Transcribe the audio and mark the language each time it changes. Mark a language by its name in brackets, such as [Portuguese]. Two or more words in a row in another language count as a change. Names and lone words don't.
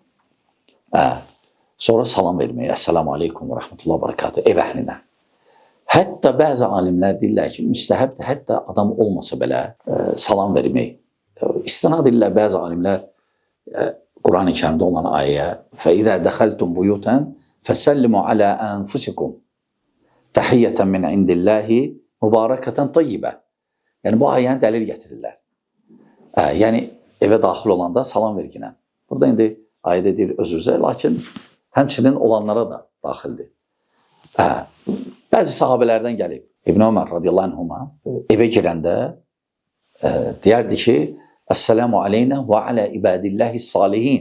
[Azerbaijani] Sonra salam vermək. [Arabic] السلام عليكم و رحمة الله و بركاته [Azerbaijani] ev əhlinə. Hətta bəzi alimlər deyirlər ki, müstəhəbdir, hətta adam olmasa belə salam vermək. İstinad edirlər bəzi alimlər Quran-ı Kərimdə olan ayəyə [Arabic] فَإِذَا دَخَلْتُمْ بُيُوتًا فَسَلِّمُوا عَلَى أَنفُسِكُمْ تَحِيَّةً مِنْ عِنْدِ اللّٰهِ مُبَارَكَةً طَيِّبًا. [Azerbaijani] Yəni bu ayəni dəlil gətirirlər. Yəni evə daxil olanda salam verginə. Burada indi ayədə deyir öz-özə, lakin həmçinin olanlara da daxildir. Bəzi sahabələrdən gəlib. İbn Ömər [Arabic] رضي الله عنهما [Azerbaijani] evə girəndə deyərdi ki, [Arabic] السلام علينا و على عباد الله الصالحين.